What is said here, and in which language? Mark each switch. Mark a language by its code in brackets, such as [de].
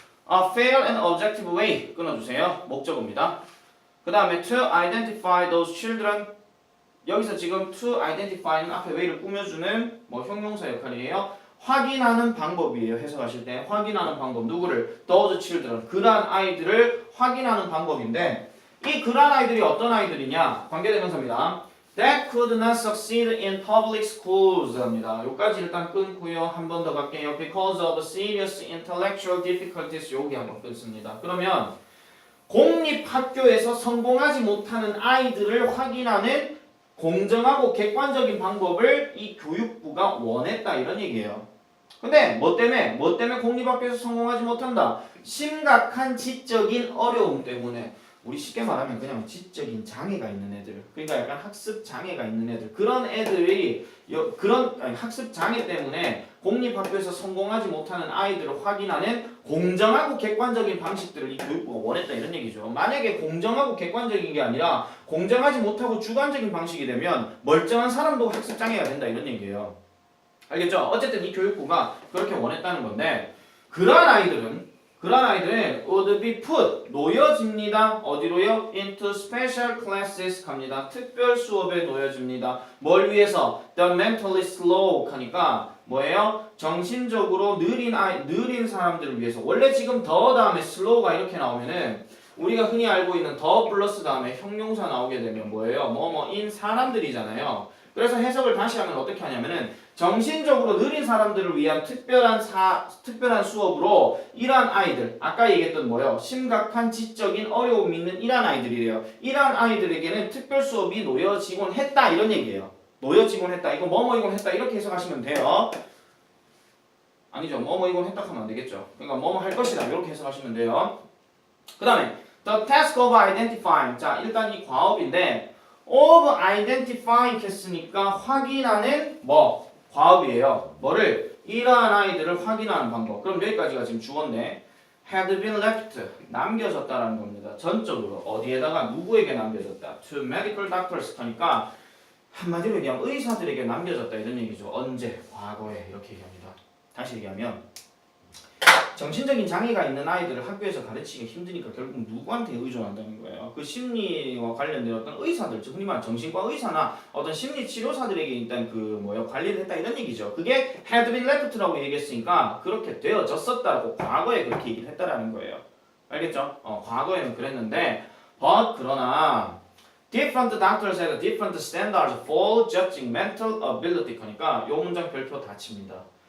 [en] A fair and objective way [ko] 끊어주세요. 목적어입니다. 그 다음에 [en] to identify those children [ko] 여기서 지금 to identify는 앞에 way를 꾸며주는 뭐 형용사 역할이에요. 확인하는 방법이에요. 해석하실 때 확인하는 방법 누구를? those children 그러한 아이들을 확인하는 방법인데 이 그러한 아이들이 어떤 아이들이냐? 관계대명사입니다. [en] That could not succeed in public schools [ko] 합니다. 여기까지 일단 끊고요. 한 번 더 갈게요. [en] Because of serious intellectual difficulties [ko] 여기 한번 끊습니다. 그러면 공립학교에서 성공하지 못하는 아이들을 확인하는 공정하고 객관적인 방법을 이 교육부가 원했다 이런 얘기예요. 근데 뭐 때문에 공립학교에서 성공하지 못한다? 심각한 지적인 어려움 때문에 우리 쉽게 말하면 그냥 지적인 장애가 있는 애들 그러니까 약간 학습 장애가 있는 애들 그런 애들이 학습 장애 때문에 공립학교에서 성공하지 못하는 아이들을 확인하는 공정하고 객관적인 방식들을 이 교육부가 원했다 이런 얘기죠. 만약에 공정하고 객관적인 게 아니라 공정하지 못하고 주관적인 방식이 되면 멀쩡한 사람도 학습 장애가 된다 이런 얘기예요. 알겠죠? 어쨌든 이 교육부가 그렇게 원했다는 건데 그러한 아이들은 [en] would be put [ko] 놓여집니다. 어디로요? [en] into special classes [ko] 갑니다. 특별 수업에 놓여집니다. 뭘 위해서? [en] The mentally slow [ko] 하니까 뭐예요? 정신적으로 느린 사람들을 위해서. 원래 지금 더 다음에 slow가 이렇게 나오면은 우리가 흔히 알고 있는 더 플러스 다음에 형용사 나오게 되면 뭐예요? 뭐뭐인 사람들이잖아요. 그래서 해석을 다시 하면 어떻게 하냐면은 정신적으로 느린 사람들을 위한 특별한 수업으로 이러한 아이들, 아까 얘기했던 뭐요? 심각한 지적인 어려움이 있는 이러한 아이들이래요. 이러한 아이들에게는 특별 수업이 놓여지곤 했다 이런 얘기예요. 놓여지곤 했다. 이거 뭐뭐이곤 했다 이렇게 해석하시면 돼요. 아니죠. 뭐뭐이곤 했다 하면 안 되겠죠. 그러니까 뭐뭐 할 것이다 이렇게 해석하시면 돼요. 그 다음에 [en] the task of identifying. [ko] 자, 일단 이 과업인데 of identifying 했으니까 확인하는 뭐 과업이에요. 뭐를? 이러한 아이들을 확인하는 방법. 그럼 여기까지가 지금 주어인데 had been left 남겨졌다라는 겁니다. 전적으로 어디에다가 누구에게 남겨졌다. [en] to medical doctors [ko] 하니까 한마디로 얘기하면 의사들에게 남겨졌다 이런 얘기죠. 언제? 과거에 이렇게 얘기합니다. 다시 얘기하면 정신적인 장애가 있는 아이들을 학교에서 가르치기 힘드니까 결국 누구한테 의존한다는 거예요. 그 심리와 관련된 어떤 의사들, 즉 흔히 말하는 정신과 의사나 어떤 심리 치료사들에게 일단 관리를 했다 이런 얘기죠. 그게 [en] had been left [ko] 라고 얘기했으니까 그렇게 되어졌었다고 과거에 그렇게 얘기를 했다라는 거예요. 알겠죠? 과거에는 그랬는데 [en] but [ko] 그러나 [en] different doctors had different standards for judging mental ability [ko] 하니까 요 문장 별표 닫힙니다.